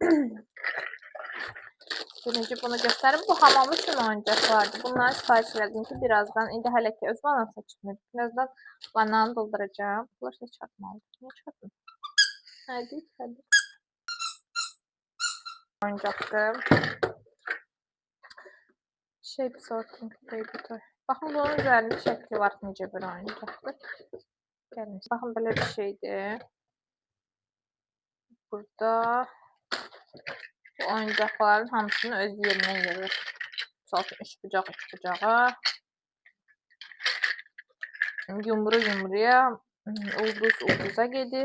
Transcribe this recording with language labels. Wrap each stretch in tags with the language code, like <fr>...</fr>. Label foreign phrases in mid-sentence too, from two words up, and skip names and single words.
<az>Birinci bunu göstərim. Bu hamam üçün oyuncaqlardır. Bunları sifariş elədim ki, birazdan, indi hələ ki öz vanası çıxmır. Birazdan vananı dolduracağım. Bunlar da çarpmalıdır. Niyə çarpmır? Hadi. Oyuncaqdır.</az> <en>Shape sorting baby toy.</en> <az>Baxın, bunun üzərində şəkli var, necə bir oyuncaqdır. Gəlin, baxın, belə bir şeydir. Burada bu oyuncaqların hamısını öz yerinə yığır. Məsələn, 3 bucaq, 3 bucağa. Yumruya, ulduza gedir.</az>